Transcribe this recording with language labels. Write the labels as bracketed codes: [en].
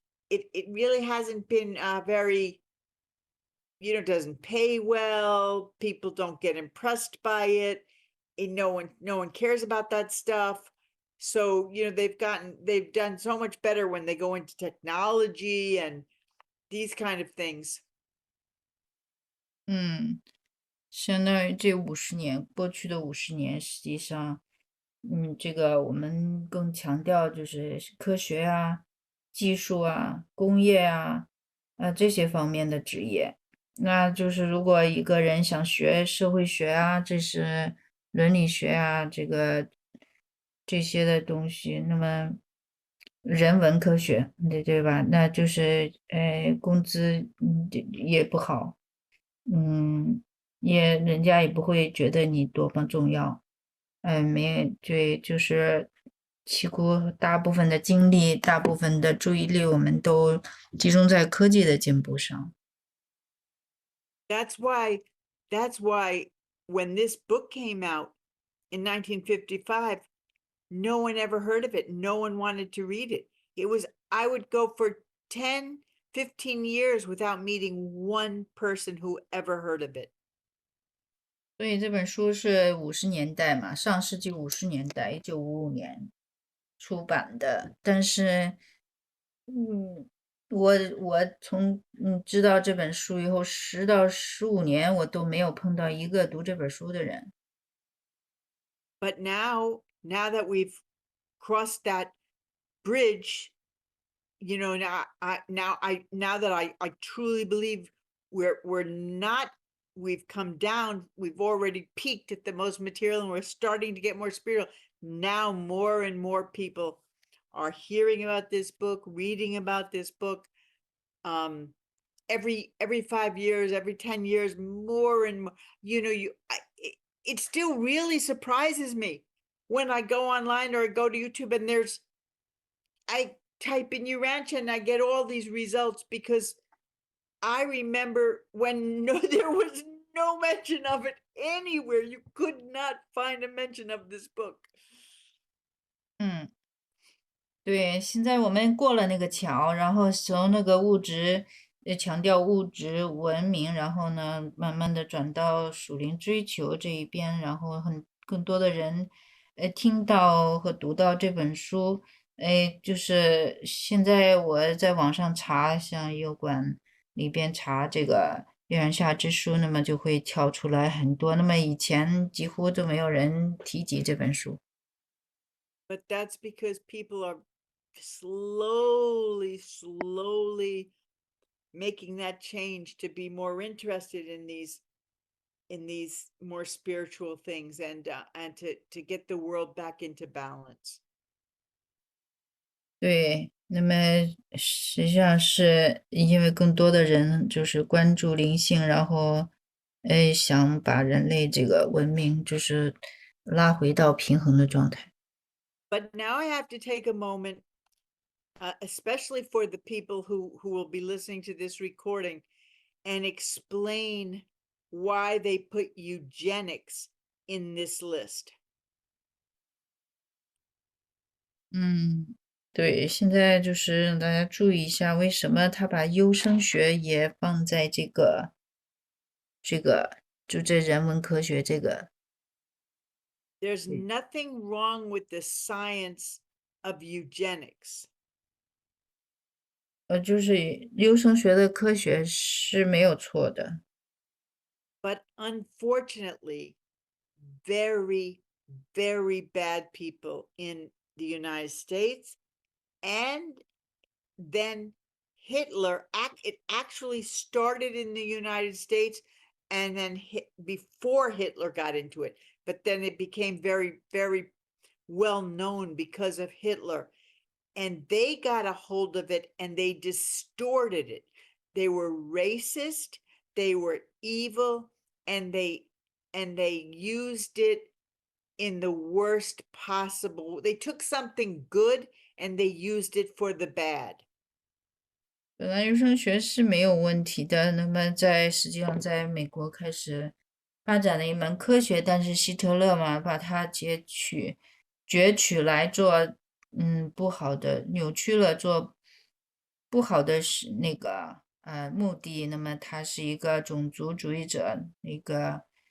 [en] It really hasn't been very, doesn't pay well. People don't get impressed by it. And no one cares about that stuff. So, they've done so much better when they go into technology and these kind of things. [zh] 相当于这50年，过去的50年，实际上，这个我们更强调就是科学啊、技术啊、工业啊，这些方面的职业。那就是如果一个人想学社会学啊，这是伦理学啊，这些的东西，那么人文科学，对吧？那就是工资也不好，人家也不会觉得你多么重要，对，就是几乎大部分的精力、大部分的注意力，我们都集中在科技的进步上。 [en] That's why when this book came out in 1955, no one ever heard of it. No one wanted to read it. I would go for 10, 15 years without meeting one person who ever heard of it. [zh] 所以这本书是50年代嘛，上世纪50年代，1955年出版的。但是，我从知道这本书以后，10到15年我都没有碰到一个读这本书的人。 [en] But now that we've crossed that bridge, you know, now that I truly believe we're not, we've come down, we've already peaked at the most material and we're starting to get more spiritual. Now more and more people are hearing about this book, reading about this book. Every 5 years, every 10 years, more and more, you know, it still really surprises me when I go online or I go to YouTube and I type in Urantia and I get all these results, because I remember when there was no mention of it anywhere. You could not find a mention of this book. [zh] 对，现在我们过了那个桥，然后从那个物质，强调物质文明，然后呢，慢慢的转到属灵追求这一边，然后更多的人，听到和读到这本书，就是现在我在网上查，像油管里边查这个《月亮下之书》，那么就会跳出来很多，那么以前几乎都没有人提及这本书。 [en] But that's because people are slowly making that change to be more interested in these more spiritual things, and to get the world back into balance. [zh] 对，那么实际上是因为更多的人就是关注灵性，然后，想把人类这个文明就是拉回到平衡的状态。 [en] But now I have to take a moment, especially for the people who will be listening to this recording, and explain why they put eugenics in this list. [zh] 对，现在就是让大家注意一下，为什么他把优生学也放在就这人文科学这个。 [en] There's nothing wrong with the science of eugenics. [zh] 就是优生学的科学是没有错的。 [en] But unfortunately, very, very bad people in the United States, and then Hitler, it actually started in the United States, and then before Hitler got into it, but then it became very, very well known because of Hitler, and they got a hold of it and they distorted it. They were racist, they were evil, and they used it in the worst possible. They took something good and they used it for the bad. [zh] 本来优生学是没有问题的，那么实际上在美国开始发展了一门科学，但是希特勒嘛，把它攫取来做，不好的，扭曲了做不好的是那个目的，那么他是一个种族主义者，一个